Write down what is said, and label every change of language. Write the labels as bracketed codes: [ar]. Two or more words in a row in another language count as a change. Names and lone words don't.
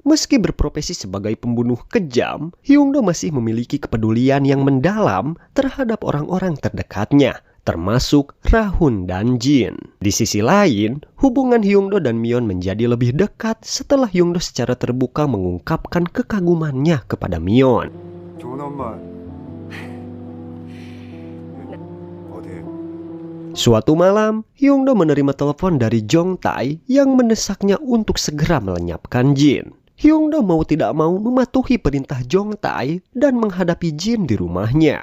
[id] Meski berprofesi sebagai pembunuh kejam, Hyungdo masih memiliki kepedulian yang mendalam terhadap orang-orang terdekatnya, termasuk Rahun dan Jin. Di sisi lain, hubungan Hyungdo dan Myeon menjadi lebih dekat setelah Hyungdo secara terbuka mengungkapkan kekagumannya kepada Myeon. [ko] 좋은 엄마. 어디? [id] Suatu malam, Hyungdo menerima telepon dari Jong Tae yang mendesaknya untuk segera melenyapkan Jin. Hyungdo mau tidak mau mematuhi perintah Jong Tae dan menghadapi Jin di rumahnya.